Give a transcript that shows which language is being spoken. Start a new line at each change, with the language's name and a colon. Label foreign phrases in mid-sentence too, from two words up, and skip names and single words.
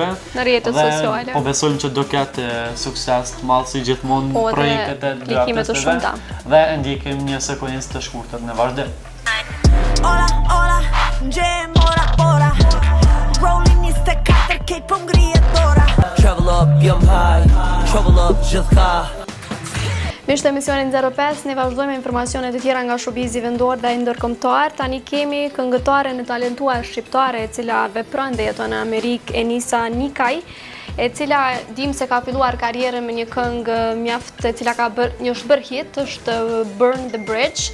Albanian: në rrjetet sociale. Po besojmë që do ketë sukses të madh si gjithmonë projektet e dy artistëve dhe ndjekim një sekuencë të shkurtër në vazhdim. Ola, ola, gjem ora ora. Rolling 24 K po ngrihet dora.
English: Travel up, jam high. Travel up gjithka.
Albanian: Miq të emisionin 05, ne vazhdojmë informacionet e tjera nga showbizi vendor dhe ndërkombëtar. Tani kemi këngëtaren e talentuar shqiptare e cila vepron dhe jeton në Amerikë, Enisa Nikaj, e cila dim se ka filluar karrierën me një këngë mjaft e cila ka është bërë hit, është Burn the Bridge.